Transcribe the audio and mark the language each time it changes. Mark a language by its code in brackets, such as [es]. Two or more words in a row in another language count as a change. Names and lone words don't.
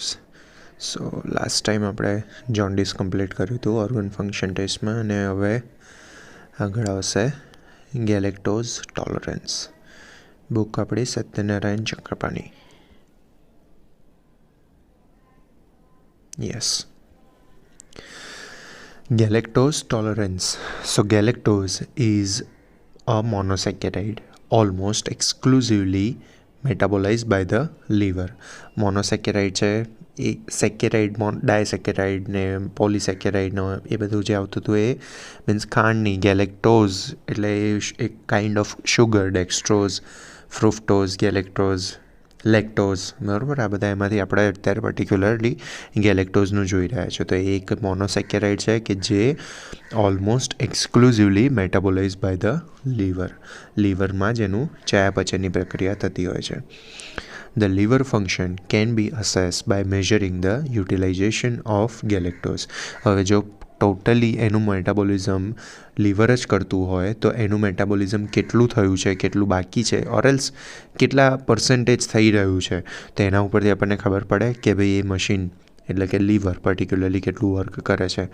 [en] so last time [gu] આપણે [en] jaundice complete [gu] કર્યું હતું [en] organ function test, [gu] અને હવે આગળ આવશે [en] galactose tolerance. [gu] બુક આપણી સત્યનારાયણ ચક્રપાની. યસ. [en] Galactose tolerance. So galactose is a monosaccharide almost exclusively metabolized by the liver. [gu] મોનોસેકેરાઇડ છે એ સેકેરાઇડ, ડાયસેકેરાઇડ ને પોલીસેકેરાઇડનો એ બધું જે આવતું હતું એ મીન્સ ખાંડની. [en] galactose [gu] એટલે એક [en] kind of sugar, dextrose, fructose, galactose, lactose, બરાબર. [gu] આ બધા એમાંથી આપણે અત્યારે પર્ટિક્યુલરલી ગેલેક્ટોઝનું જોઈ રહ્યા છે. તો એ એક મોનોસેકેરાઇડ છે કે જે [en] almost exclusively metabolize by the liver. [gu] લીવરમાં જ એનું ચયાપચયની પ્રક્રિયા થતી હોય છે. [en] The liver function can be assessed by measuring the utilization of galactose. [gu] હવે જો ટોટલી એનું [en] metabolism liver [gu] જ કરતું હોય તો એનું મેટાબોલિઝમ કેટલું થયું છે, કેટલું બાકી છે, ઓરેલ્સ કેટલા પર્સન્ટેજ થઈ રહ્યું છે, તો એના ઉપરથી આપણને ખબર પડે કે ભાઈ એ મશીન એટલે કે [en] liver particularly [gu] કેટલું વર્ક કરે છે.